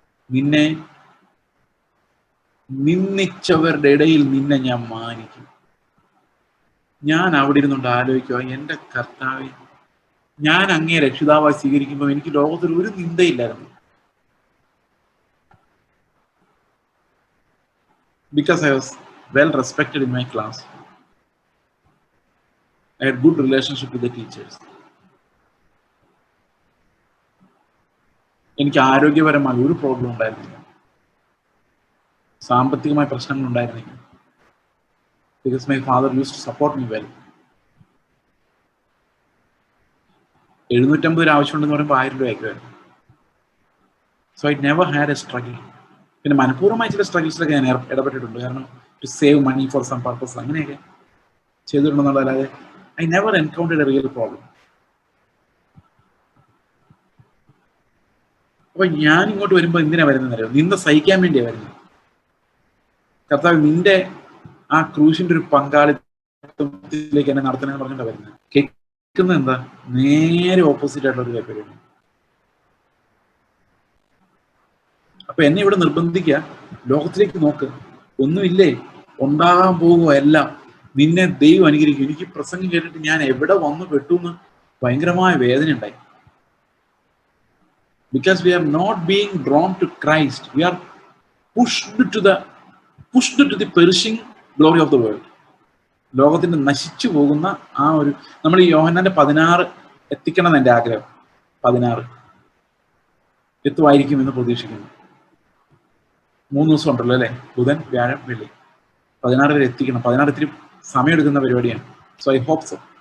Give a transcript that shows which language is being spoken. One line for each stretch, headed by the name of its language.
Malayalam: നിന്നെ നിന്ദിച്ചവരുടെ ഇടയിൽ നിന്നെ ഞാൻ മാനിക്കും. ഞാൻ അവിടെ ഇരുന്നുകൊണ്ട് ആലോചിക്കുക, എൻ്റെ കർത്താവേ, ഞാൻ അങ്ങേ രക്ഷിതാവായി സ്വീകരിക്കുമ്പോൾ എനിക്ക് ലോകത്തിൽ ഒരു നിന്ദയില്ലായിരുന്നു.
English: Because I was well respected in my class. I had good relationship with the teachers.
Malayalam: എനിക്ക് ആരോഗ്യപരമായ ഒരു പ്രോബ്ലം ഉണ്ടായിരുന്നില്ല. സാമ്പത്തികമായ പ്രശ്നങ്ങൾ ഉണ്ടായിരുന്നില്ല.
English: Because my father used to support me well.
Malayalam: 750 ആവശ്യമുണ്ടെന്ന് പറയുമ്പോൾ 1000 രൂപയ്ക്ക് വരും.
English: So I never had a struggle.
Malayalam: പിന്നെ മനഃപൂർവ്വമായ ചില സ്ട്രഗിൾസിലൊക്കെ ഞാൻ ഇടപെട്ടിട്ടുണ്ട്. കാരണം
English: to save money for some purpose
Malayalam: അങ്ങനെയൊക്കെ ചെയ്തിട്ടുണ്ടെന്നുള്ളതല്ലാതെ
English: I never encountered a real problem.
Malayalam: അപ്പൊ ഞാൻ ഇങ്ങോട്ട് വരുമ്പോൾ എന്തിനാ വരുന്നതെന്നറിയോ? നിന്നെ സഹിക്കാൻ വേണ്ടിയാണ് വരുന്നത്. കർത്താവ് നിന്റെ ആ ക്രൂശിന്റെ ഒരു പങ്കാളിത്തത്തിലേക്ക് എന്നെ നടത്തണമെന്ന് പറഞ്ഞിട്ടാണ് വരുന്നത്. കേൾക്കുന്നത് എന്താ? നേരെ ഓപ്പോസിറ്റ് ആയിട്ടുള്ള ഒരു കാര്യമാണ്. അപ്പൊ എന്നെ ഇവിടെ നിർബന്ധിക്കുക, ലോകത്തിലേക്ക് നോക്ക്, ഒന്നുമില്ലേ, ഉണ്ടാകാൻ പോകുക എല്ലാം, നിന്നെ ദൈവം അനുഗ്രഹിക്കും. എനിക്ക് പ്രസംഗം കേട്ടിട്ട് ഞാൻ എവിടെ വന്നു പെട്ടു എന്ന് ഭയങ്കരമായ വേദന ഉണ്ടായി.
English: Because we are not being drawn to Christ, we are pushed to the perishing glory of the world.
Malayalam: ലോകത്തിന്റെ നശിച്ചു പോകുന്ന ആ ഒരു, നമ്മൾ ഈ യോഹന്നാന്റെ 16 എത്തിക്കണം എന്ന് എൻ്റെ ആഗ്രഹം. 16 എത്തുമായിരിക്കും എന്ന് പ്രതീക്ഷിക്കുന്നു. 3 ദിവസം ഉണ്ടല്ലോ അല്ലെ? ബുധൻ, വ്യാഴം, വെള്ളി. 16 വരെ എത്തിക്കണം. 16 ഇത്തിരി സമയമെടുക്കുന്ന പരിപാടിയാണ്.
English: So I hope so.